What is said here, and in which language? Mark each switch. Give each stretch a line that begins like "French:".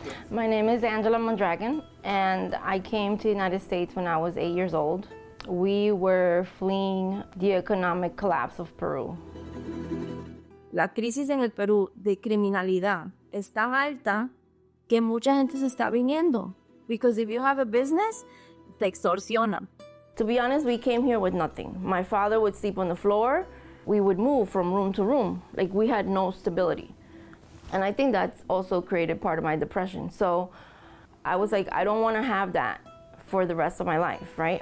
English: My name is Angela Mondragon, and I came to the United States when I was 8 years old. We were fleeing the economic collapse of Peru.
Spanish: La crisis en el Perú de criminalidad es tan alta que mucha gente se está viniendo.
English: Because if you have a business,
Spanish: te extorsionan.
English: To be honest, we came here with nothing. My father would sleep on the floor. We would move from room to room. Like, we had no stability. And I think that's also created part of my depression. So I was like, I don't want to have that for the rest of my life, right?